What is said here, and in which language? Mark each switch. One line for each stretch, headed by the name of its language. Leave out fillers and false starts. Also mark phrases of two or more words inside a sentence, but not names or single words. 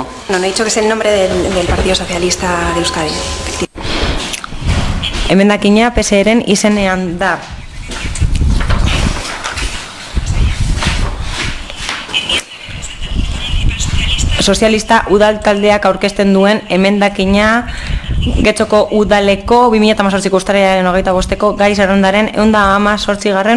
Spanish: No he dicho que es el nombre del Partido Socialista de Euskadi.
Basque: Emendakina PSeren izenean da. Sozialista udaltaldeak aurkezten duen emendakina Getxoko udaleko 2018ko uztailaren 25ko gai zerrendaren 118.